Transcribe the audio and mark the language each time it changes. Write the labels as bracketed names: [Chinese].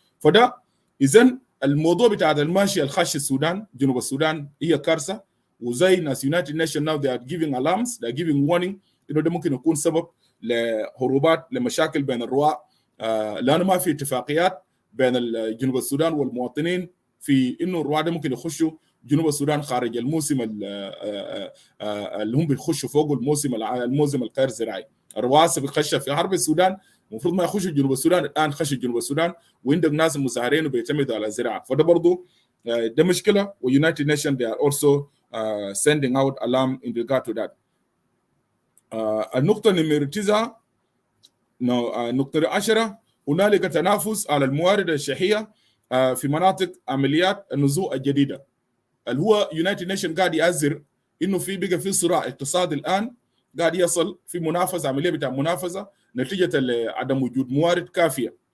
[Arabic] فده اذا الموضوع بتاع الماشي الخش السودان جنوب السودان هي كارثه، وزي ناس يونايتد نيشن ناو [English] they are giving alarms they are giving warning [Arabic] انه ده ممكن يكون سبب لهروبات لمشاكل بين الرواع، لانه ما في اتفاقيات بين جنوب السودان والمواطنين في انه الرواع ده ممكن يخشوا جنوب السودان خارج الموسم اللي هم بيخشوا فوق الموسم الغير زراعي. الرواع بيخشوا في حرب السودان المفروض ما يخشوا جنوب السودان، الان خشوا جنوب السودان وعندك ناس المساهرين وبيعتمدوا على الزراعه. فده برضه ده مشكله، ويونايتد نيشن [English] they are also sending out alarm in regard to that. [Arabic] النقطه نمرة 9 النقطه 10 هنالك تنافس على الموارد الشحيه في مناطق عمليات النزوع الجديده، اللي هو يونايتد نيشن قاعد يأزر انه بقى في صراع اقتصادي الان قاعد يصل في منافسه، عمليه بتاع منافسه نتيجه لعدم وجود موارد كافيه.